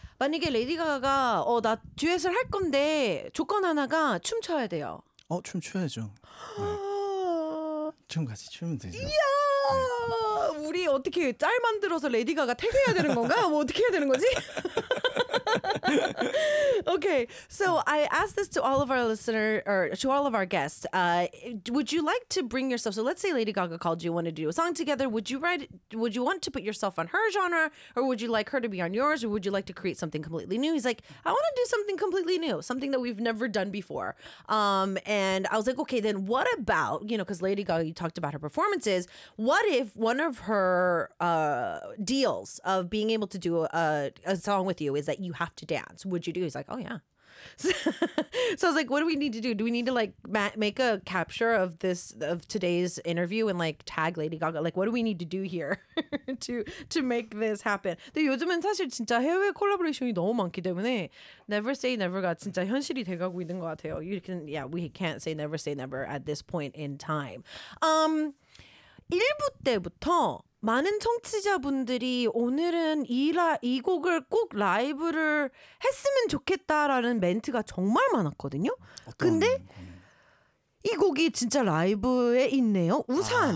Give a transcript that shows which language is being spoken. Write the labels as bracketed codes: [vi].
[ko] 만약에 레디 가가가 나 듀엣을 할 건데 조건 하나가 춤춰야 돼요. 춤춰야죠. 네. 춤 같이 추면 되죠. 네. 이야, 우리 어떻게 짤 만들어서 레디 가가 태그해야 되는 건가? 뭐 어떻게 해야 되는 거지? [en] Okay, so I asked this to all of our listener or to all of our guests. Would you like to bring yourself? So let's say Lady Gaga called you, want to do a song together. Would you want to put yourself on her genre, or would you like her to be on yours, or would you like to create something completely new? He's like, I want to do something completely new, something that we've never done before. And I was like, okay, then what about, you know, because Lady Gaga, you talked about her performances. What if one of her deals of being able to do a song with you is that you have to dance? Would you do? He's like, oh yeah. So I was like, what do we need to do? Do we need to like make a capture of this of today's interview and like tag Lady Gaga? Like, what do we need to do here to make this happen? [ko] 근데 요즘은 사실 진짜 해외 콜라보레이션이 너무 많기 때문에 Never Say Never가 진짜 현실이 돼가고 있는 것 같아요. [en] You can, yeah, we can't say Never Say Never at this point in time. [ko] 1부 때부터 많은 청취자분들이 오늘은 이 곡을 꼭 라이브를 했으면 좋겠다라는 멘트가 정말 많았거든요. 근데 어떤 곡이요? 이 곡이 진짜 라이브에 있네요. 우산.